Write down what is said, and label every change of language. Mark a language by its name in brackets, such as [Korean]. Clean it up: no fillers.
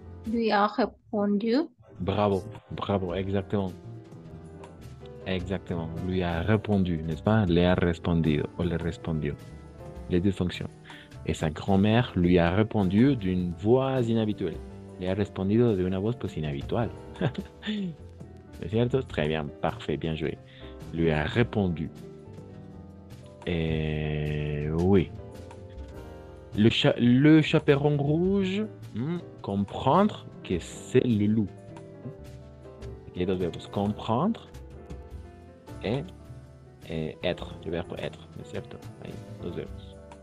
[French] Lui a répondu. Bravo, bravo, exactement. Exactement. Lui a répondu, n'est-ce pas? [Spanish] Le a respondido o le respondió. [French] Les deux fonctions. Et sa grand-mère lui a répondu d'une voix inhabituelle. [Spanish] Le a respondido de una voz pues inhabitual. ¿Es cierto? [French] Très bien, parfait, bien joué. Lui a répondu. Oui. Le chaperon rouge, comprendre que c'est le loup. Les deux verbes, comprendre et être, le verbe être, [Spanish] ¿no es cierto? Ahí, dos verbos.